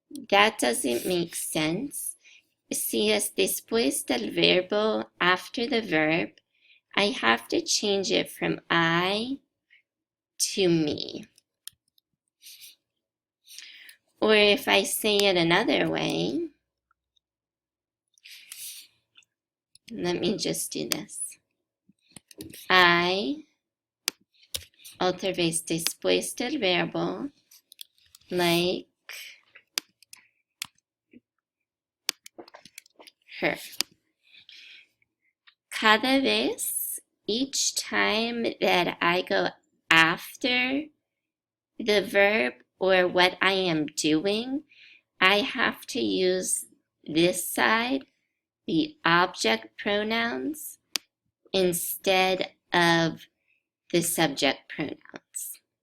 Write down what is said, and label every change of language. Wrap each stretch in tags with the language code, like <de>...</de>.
<en>That doesn't make sense.</en> <es>Si es después del verbo,</es> <en>after the verb, I have to change it from I to me. Or if I say it another way, let me just do this. I,</en> <es>otra vez después del verbo,</es> <en>like her.</en> <es>Cada vez,</es> <en>each time that I go after the verb or what I am doing, I have to use this side, the object pronouns, instead of the subject pronouns.</en>